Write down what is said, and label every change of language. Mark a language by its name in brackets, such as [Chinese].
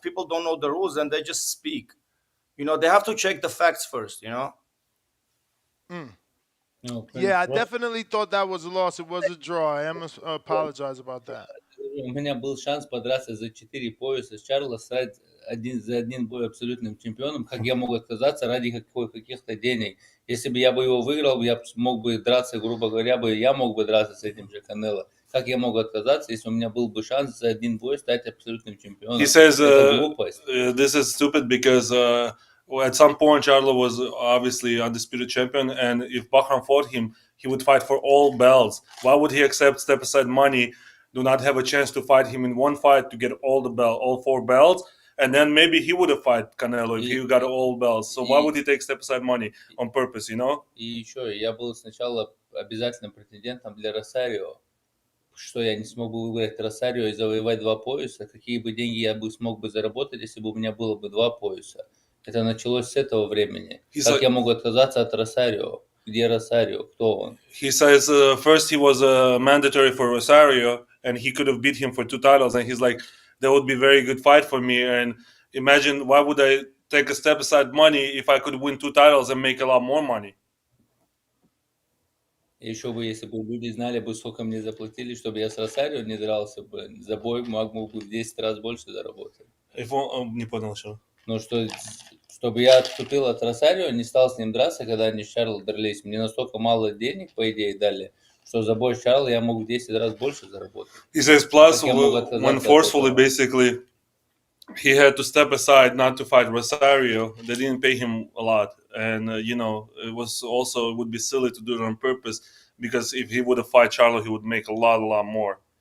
[English] People don't know the rules, and they just speak. They have to check the facts first. [Russian] Ну, [English] Yeah, I [Russian] просто [English] definitely thought that was a loss. It was a draw. I am apologize about that. [Russian] у меня был шанс подраться за 4 пояса с Чарло, стать за один бой абсолютным чемпионом. Как я мог отказаться ради каких-то денег? Если бы я его выиграл, я мог бы драться, грубо говоря, я мог бы драться с этим же Канело. Как я мог отказаться, если у меня был бы шанс за один бой стать абсолютным чемпионом? [English] He says [Russian] Это глупость. [English] this is stupid because at some point Charlo was obviously undisputed champion, and if Bakhram fought him, he would fight for all belts. Why would he accept step aside money, do not have a chance to fight him in one fight to get all 4 belts, and then maybe he would have fought Canelo if he got all belts. So why would he take step aside money on purpose, [Russian] И еще, я был сначала обязательным претендентом для Росарио. Что я не смог бы выиграть Росарио и завоевать 2 пояса? Какие бы деньги я бы смог бы заработать, если бы у меня было бы 2 пояса? Это началось с этого времени. Как я мог отказаться от Росарио? Где Росарио? Кто он? [English] He says first he was mandatory for Rosario, and he could have beat him for 2 titles, and he's like, that would be a very good fight for me, and imagine why would I take a step aside money if I could win 2 titles and make a lot more money. [Russian] Еще бы, если бы люди знали бы, сколько мне заплатили, чтобы я с Росарио не дрался бы, за бой мог бы в 10 раз больше заработать. If он не понял что. Но чтобы я отступил от Росарио, не стал с ним драться, когда они с Чарло дрались, мне настолько мало денег, по идее, дали, что за бой с Чарло я мог в 10 раз больше заработать. [English] He says plus when forcefully basically he had to step aside not to fight Rosario. They didn't pay him a lot, and it would be silly to do it on purpose, because if he would have fought Charlo, he would make a lot more.